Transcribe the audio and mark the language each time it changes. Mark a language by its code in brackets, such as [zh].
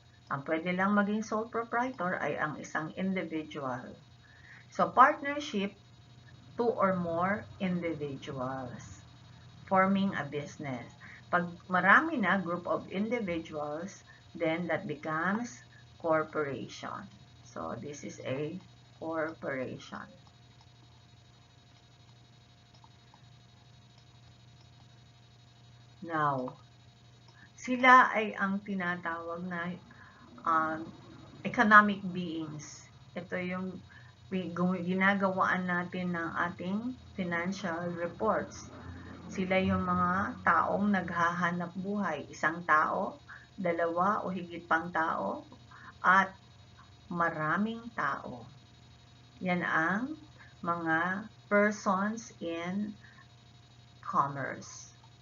[tl] Ang pwede lang maging sole proprietor ay ang isang individual. [en] So, partnership, two or more individuals forming a business. [tl] Pag marami na [en] group of individuals, then that becomes corporation. So, this is a corporation. [tl] Now, sila ay ang tinatawag na economic beings. Ito yung ginagawaan natin ng ating financial reports. Sila yung mga taong naghahanap buhay. Isang tao, dalawa o higit pang tao, at maraming tao. Yan ang mga [en] persons in commerce.